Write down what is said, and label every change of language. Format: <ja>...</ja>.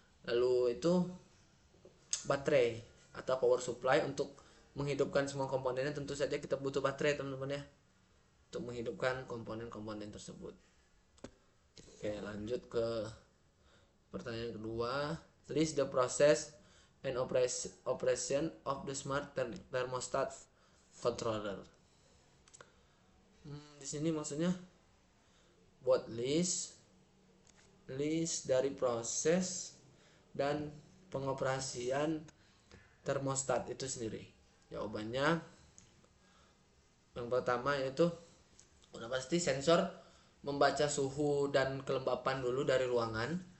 <id>Lalu itu baterai atau power supply untuk menghidupkan semua komponennya. Tentu saja kita butuh baterai teman-teman ya, untuk menghidupkan komponen-komponen tersebut. Oke, lanjut ke pertanyaan kedua.</id> <en>List the process and operation of the smart thermostat controller.</en> <id>Di sini maksudnya buat list dari proses dan pengoperasian termostat itu sendiri. Jawabannya yang pertama yaitu udah pasti sensor membaca suhu dan kelembapan dulu dari ruangan.</id>